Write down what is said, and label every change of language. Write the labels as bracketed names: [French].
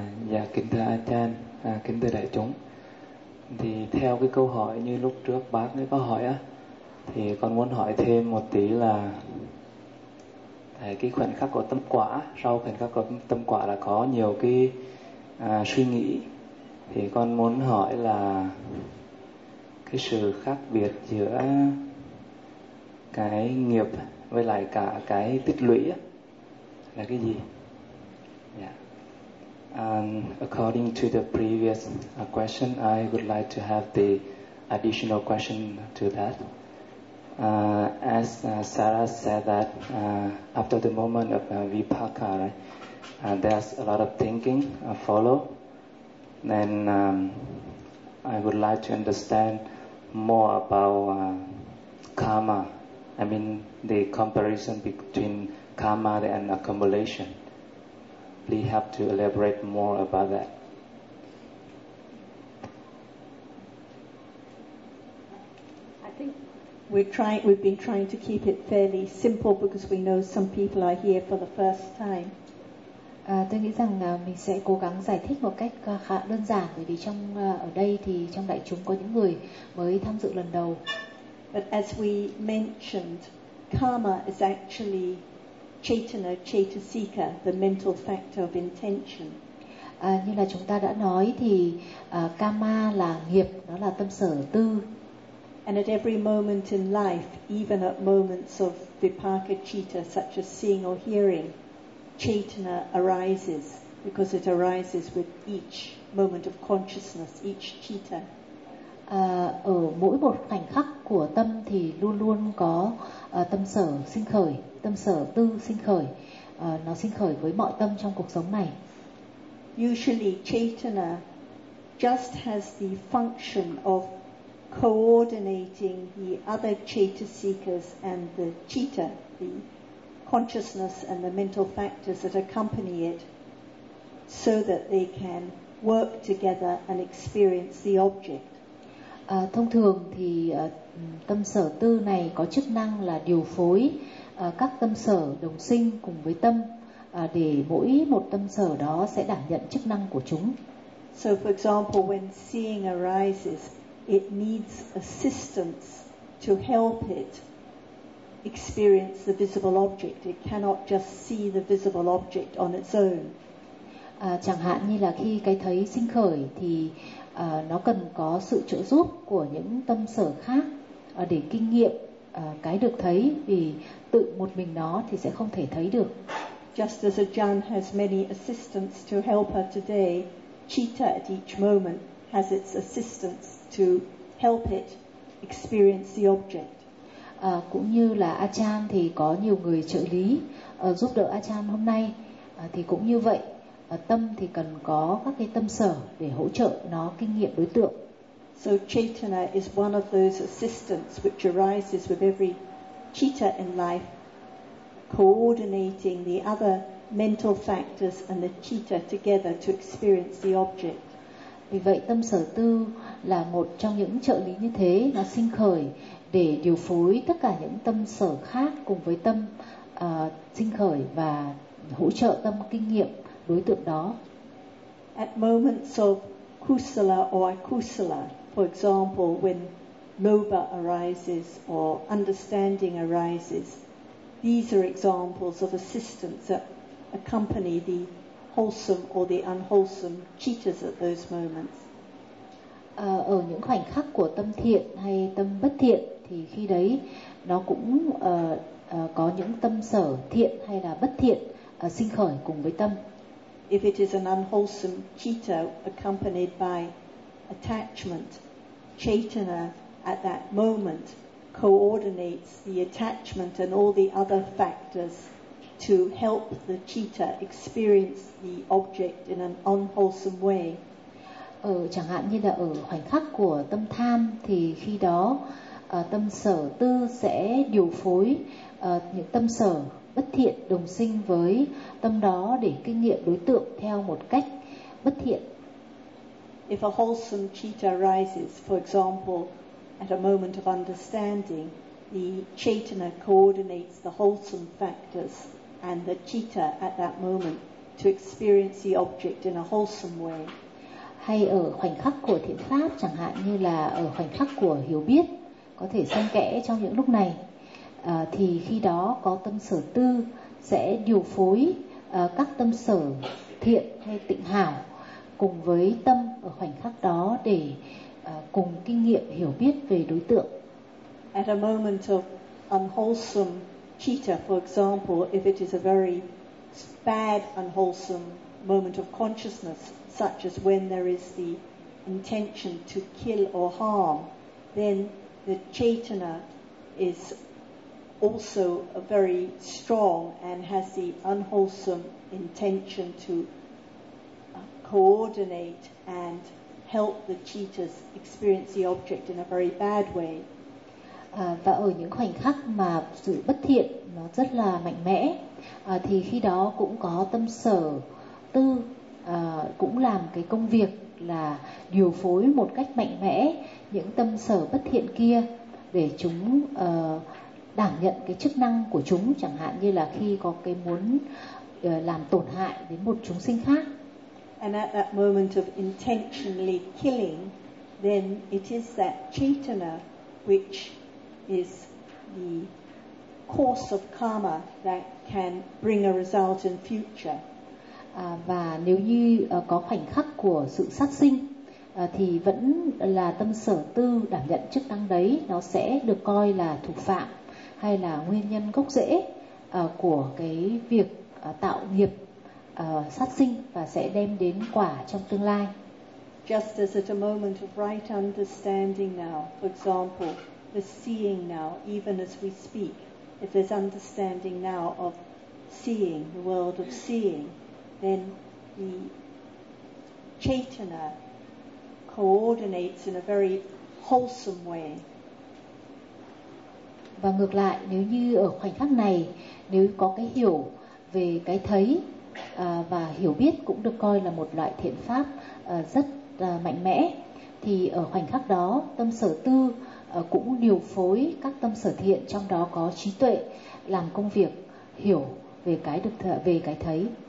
[Vietnamese] Dạ, kính thưa A Chan, kính thưa đại chúng. Thì theo cái câu hỏi như lúc trước bác ấy có hỏi á, thì con muốn hỏi thêm một tí là cái khoảnh khắc của tâm quả, sau khoảnh khắc của tâm quả là có nhiều cái suy nghĩ. Thì con muốn hỏi là cái sự khác biệt giữa cái nghiệp với lại cả cái tích lũy là cái gì? Dạ. [English] And according to the previous question, I would like to have the additional question to that. As Sarah said that after the moment of vipaka, there's a lot of thinking follow. Then I would like to understand more about karma. I mean the comparison between karma and accumulation. Please help to elaborate more about that. I think we've been trying to keep it fairly simple because we know some people are here for the first time. [Vietnamese] Tôi nghĩ rằng mình sẽ cố gắng giải thích một cách khá đơn giản bởi vì trong ở đây thì trong đại chúng có những người mới tham dự lần đầu. [English] But as we mentioned, karma is actually Chaitana Chaitasika, the mental factor of intention. [Vietnamese] Như là chúng ta đã nói thì karma là nghiệp, nó là tâm sở tư. [English] And at every moment in life, even at moments of vipaka citta such as seeing or hearing, Chaitana arises because it arises with each moment of consciousness, each citta. [Vietnamese] Ở mỗi một khoảnh khắc của tâm thì luôn luôn có tâm sở sinh khởi. Tâm sở tư sinh khởi, nó sinh khởi với mọi tâm trong cuộc sống này. [English] Usually Chaitana just has the function of coordinating the other Chaitasikas and the citta, the consciousness and the mental factors that accompany it, so that they can work together and experience the object. [Vietnamese] Thông thường thì tâm sở tư này có chức năng là điều phối các tâm sở đồng sinh cùng với tâm để mỗi một tâm sở đó sẽ đảm nhận chức năng của chúng. [English] So for example, when seeing arises, it needs assistance to help it experience the visible object. It cannot just see the visible object on its own. [Vietnamese] Chẳng hạn như là khi cái thấy sinh khởi thì nó cần có sự trợ giúp của những tâm sở khác để kinh nghiệm cái được thấy, vì tự một mình nó thì sẽ không thể thấy được. [English] Just as Ajahn has many assistants to help her today, Chitta at each moment has its assistants to help it experience the object. [Vietnamese] Cũng như là Ajahn thì có nhiều người trợ lý giúp đỡ Ajahn hôm nay, thì cũng như vậy, tâm thì cần có các cái tâm sở để hỗ trợ nó kinh nghiệm đối tượng. [English] So Chaitana is one of those assistants which arises with every citta in life, coordinating the other mental factors and the citta together to experience the object. [Vietnamese] Vì vậy tâm sở tư là một trong những trợ lý như thế, nó sinh khởi để điều phối tất cả những tâm sở khác cùng với tâm sinh khởi và hỗ trợ tâm kinh nghiệm đối tượng đó. [English] At moments of kusala or akusala, for example, when lobha arises or understanding arises, these are examples of assistants that accompany the wholesome or the unwholesome cheetahs at those moments. [Vietnamese] Ở những khoảnh khắc của tâm thiện hay tâm bất thiện thì khi đấy nó cũng có những tâm sở thiện hay là bất thiện sinh khởi cùng với tâm. [English] If it is an unwholesome cheetah accompanied by attachment, Chaitana at that moment coordinates the attachment and all the other factors to help the citta experience the object in an unwholesome way. [Vietnamese] Chẳng hạn như là ở khoảnh khắc của tâm tham thì khi đó tâm sở tư sẽ điều phối những tâm sở bất thiện đồng sinh với tâm đó để kinh nghiệm đối tượng theo một cách bất thiện. [English] If a wholesome citta arises, for example, at a moment of understanding, the chaitana coordinates the wholesome factors and the citta at that moment to experience the object in a wholesome way. [Vietnamese] Hay ở khoảnh khắc của thiện pháp, chẳng hạn như là ở khoảnh khắc của hiểu biết, có thể xen kẽ trong những lúc này, thì khi đó có tâm sở tư sẽ điều phối các tâm sở thiện hay tịnh hảo cùng với tâm ở khoảnh khắc đó để cùng kinh nghiệm hiểu biết về đối tượng. [English] At a moment of unwholesome citta, for example, if it is a very bad unwholesome moment of consciousness, such as when there is the intention to kill or harm, then the chetana is also a very strong and has the unwholesome intention to coordinate and help the cheetahs experience the object in a very bad way. [Vietnamese] Và ở những khoảnh khắc mà sự bất thiện nó rất là mạnh mẽ, thì khi đó cũng có tâm sở tư cũng làm cái công việc là điều phối một cách mạnh mẽ những tâm sở bất thiện kia để chúng đảm nhận cái chức năng của chúng, chẳng hạn như là khi có cái muốn làm tổn hại đến một chúng sinh khác. [English] And at that moment of intentionally killing, then it is that chetana which is the course of karma that can bring a result in future. [Vietnamese] Và nếu như có khoảnh khắc của sự sát sinh thì vẫn là tâm sở tư đảm nhận chức năng đấy, nó sẽ được coi là thủ phạm hay là nguyên nhân gốc rễ của cái việc tạo nghiệp sát sinh và sẽ đem đến quả trong tương lai. [English] Just as at a moment of right understanding now, for example, the seeing now, even as we speak, if there's understanding now of seeing, the world of seeing, then the chetana coordinates in a very wholesome way. [Vietnamese] Và ngược lại, nếu như ở khoảnh khắc này, nếu có cái hiểu về cái thấy và hiểu biết cũng được coi là một loại thiện pháp rất mạnh mẽ, thì ở khoảnh khắc đó, tâm sở tư cũng điều phối các tâm sở thiện, trong đó có trí tuệ làm công việc hiểu về cái được về cái thấy.